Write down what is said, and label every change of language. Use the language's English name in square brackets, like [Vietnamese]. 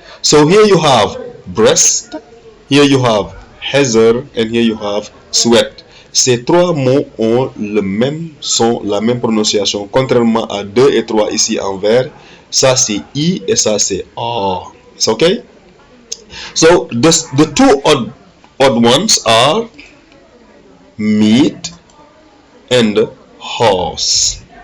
[English] So here you have breast, here you have heather, and here you have sweat. [French] Ces trois mots ont le même son, la même prononciation, contrairement à 2 et 3 ici en vert. Ça c'est I et ça c'est A. [English] It's okay? So the two odd ones are meat and horse.